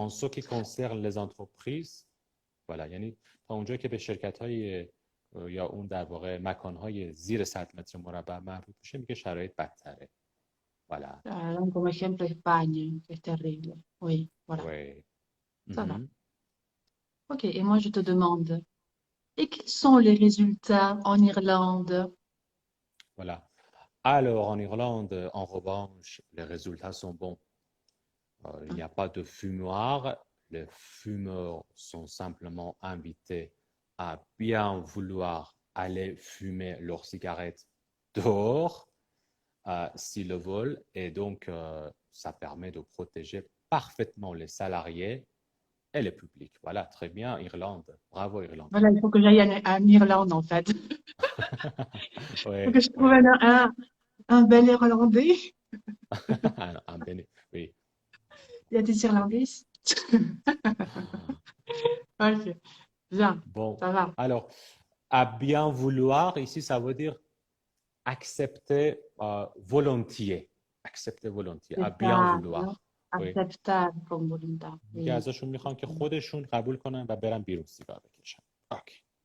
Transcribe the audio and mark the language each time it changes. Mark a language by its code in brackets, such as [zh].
[fr] En ce qui concerne les entreprises, voilà [fa] یعنی تا اونجایی که به شرکت های یا اون در واقع مکان های زیر 100 متر مربع مربوط میشه میگه شرایط بدتره voilà [es] Dan como ejemplo España, que es terrible. [fr] Oui, voilà. ouais. Ça va. Mhm. Ok. Et moi, je te demande, et quels sont les résultats en Irlande? Voilà. Alors en Irlande en revanche les résultats sont bons. Il n'y a pas de fumoir, les fumeurs sont simplement invités à bien vouloir aller fumer leurs cigarettes dehors s'ils le veulent. Et donc, ça permet de protéger parfaitement les salariés et le public. Voilà, très bien, Irlande. Bravo, Irlande. Voilà, il faut que j'aille en Irlande, en fait. Il faut que Oui, je trouve oui. un bel Irlandais. Un oui. Il y a des Irlandais ici. Ok, bien, Bon, ça va. alors, à bien vouloir, ici, ça veut dire accepter volontiers. Accepter volontiers, à C'est bien ça, non? vouloir. Oui. Acceptable comme volontaire. [fa] میگه [fr] Oui. [fa] ازشون میخوان که خودشون قبول کنن و برن بیرون سیگار بکشن. اوکی.